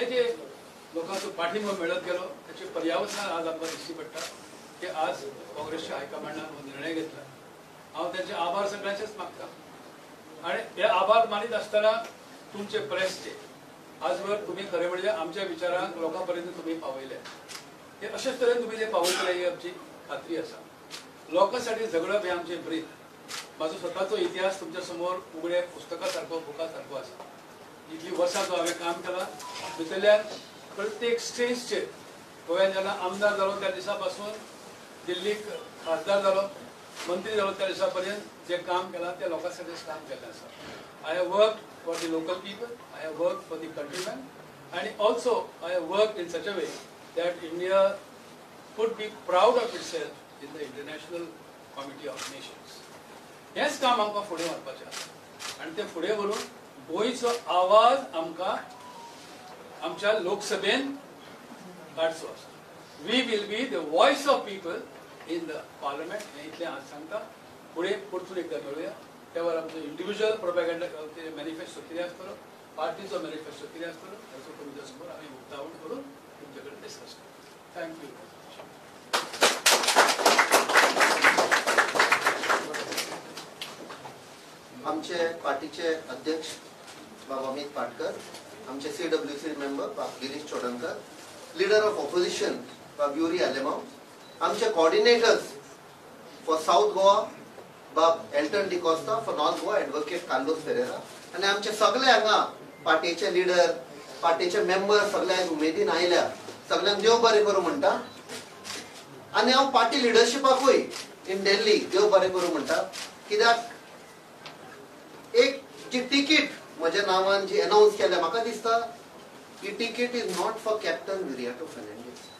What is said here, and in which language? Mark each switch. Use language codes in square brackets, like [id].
[kok] हे जे लोकांचो पाठिंबो मेळत गेलो त्याचे पर्यावसान आज आमकां दिश्टी पडटा की आज काँग्रेसच्या हायकमांडान हो निर्णय घेतला. हांव त्यांचे आभार सगळ्यांचेच मागता. आणि हे आभार मानीत आसतना तुमचे प्रेसचे आजवर तुम्ही खरे म्हणजे आमच्या विचारांक लोकांपर्यंत तुम्ही पावयले. हे अशेच तरेन तुम्ही जे पावयतले ही आमची खात्री आसा. लोकांसाठी झगडप हे आमचे ब्रीद. म्हाजो स्वताचो इतिहास तुमच्या समोर उगडे पुस्तका सारको, बुका सारको आसा. इतली वर्सां जो हांवें काम केलां, भितरल्यान प्रत्येक स्टेजचेर गोंयांत जेन्ना आमदार जालो त्या दिसा पासून दिल्लीक खासदार जालो, मंत्री जालो त्या दिसा पर्यंत जे काम केलां ते लोकांसाठीच काम केल्लें आसा. [en] I have worked for the local people, I have worked for the countrymen, and also I have worked in such a way that India could be proud of itself in the International Committee of Nations. [kok] हेच काम आमकां फुडें व्हरपाचें आसा आनी तें फुडें व्हरून गोंयचो आवाज आमकां आमच्या लोकसभेन काडचो आसा. [en] We will be the voice of people in the parliament. [kok] हें इतलें हांव सांगता. फुडें परतून एकदां मेळुया. त्यावर आमचो इंडिव्हिज्युअल प्रोपेगंडा मॅनिफेस्टो कितें आसतलो, पार्टीचो मॅनिफेस्टो कितें आसतलो, ताचो तुमच्या समोर आमी उक्तावण करून तुमचे कडेन डिस्कस करता. थँक्यू. आमचे पार्टीचे अध्यक्ष बाबा अमित पाटकर, आमचे CWC मेंबर बाब गिरीश चोडणकर, लीडर ऑफ ऑपोजिशन बाब युरी आलेमाव, आमचे कोऑर्डिनेटर्स फॉर साऊथ गोवा बाब एल्टन D'Costa, for north Goa advocate Carlos Ferreira, आणि आमचे सगळे हांगा पार्टीचे लीडर पार्टीचे मेंबर सगळ्यांक उमेदीन आयल्या, सगळ्यांक देव बरें करूं म्हणटा. आनी हांव पार्टी लिडरशिपाकूय इन दिल्ली देव बरें करूं म्हणटा. कित्याक एक जी तिकीट म्हज्या नांवान जी अनाउन्स केल्या, म्हाका दिसता ही ticket is not for captain Viriato फर्नांडीस.